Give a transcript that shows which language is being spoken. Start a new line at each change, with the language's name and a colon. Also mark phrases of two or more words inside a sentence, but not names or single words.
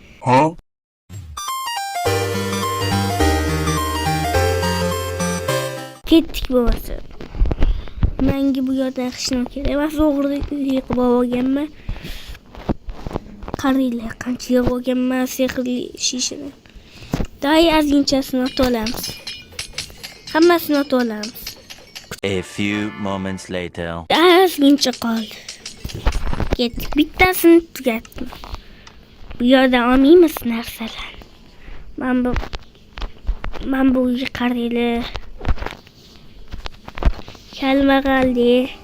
Uzbek: Ketdik bo'lmasa. Menga bu yerda hech nima kerak emas. O'g'rilik qilib olganman. Qaranglar, qancha yeb olganman sehrli shishani. Day ozginchasini otib olamiz. Hammasini otib olamiz.
English: A few moments later.
Uzbek: Ozgincha qoldi. Ketdik. Bittasini tugatdim. Bu yerda olmaymiz narsalarni. Men bu uyga qaranglar. Kalmag'aldi.